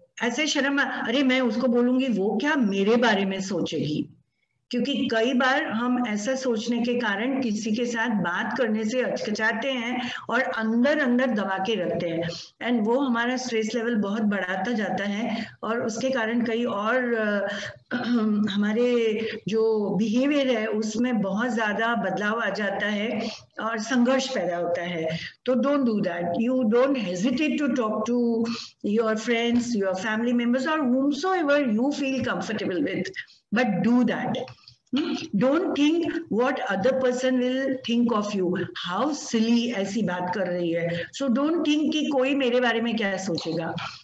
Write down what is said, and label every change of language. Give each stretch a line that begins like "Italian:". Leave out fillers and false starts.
Hindi: ऐसे शर्म अरे मैं उसको बोलूंगी वो क्या मेरे बारे में सोचेगी, क्योंकि कई बार हम ऐसा सोचने के कारण किसी के साथ बात करने से हिचकिचाते हैं और अंदर अंदर दबा के रखते हैं एंड वो हमारा स्ट्रेस लेवल बहुत बढ़ाता जाता है और उसके कारण कई और हमारे जो बिहेवियर है उसमें बहुत ज्यादा बदलाव आ जाता है और संघर्ष पैदा होता है।
English: तो don't do that, you don't hesitate to talk to your friends, your family members और whomsoever you feel comfortable with, but do that. Don't think what other person will think of you. How silly
Hindi: ऐसी बात कर रही है।
English: So don't think
Hindi: कि कोई मेरे बारे में क्या सोचेगा।